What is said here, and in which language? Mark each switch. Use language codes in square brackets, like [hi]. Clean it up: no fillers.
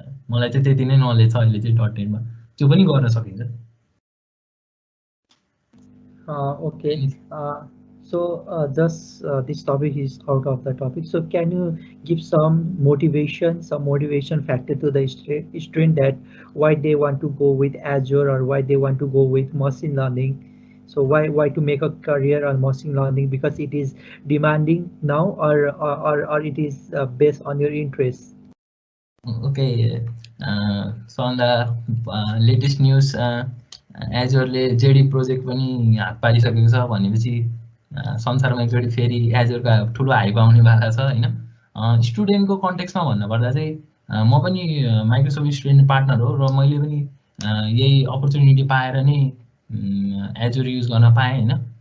[ne] मलाई चाहिँ त्यति नै नलेज छ अहिले चाहिँ डटनेटमा, त्यो पनि गर्न सकिन्छ। [en] Okay, so just this topic is out of the topic. So can you give some motivation factor to the student that why they want to go with Azure or why they want to go with machine learning? So why to make a career on machine learning, because it is demanding now, or it is based on your interests? Okay, so on the latest news, [ne] एजोरले JD project पनि हात पारिसकेको छ भनेपछि संसारमा एकचोटि फेरि एजोरका ठुलो hype आउने वाला छ हैन। स्टुडेन्टको कन्टेक्स्टमा भन्नुपर्दा चाहिँ म पनि माइक्रोसफ्ट स्टुडेन्ट पार्टनर हो र मैले पनि यही अपर्च्युनिटी पाएर नै एजोर युज गर्न पाएँ हैन।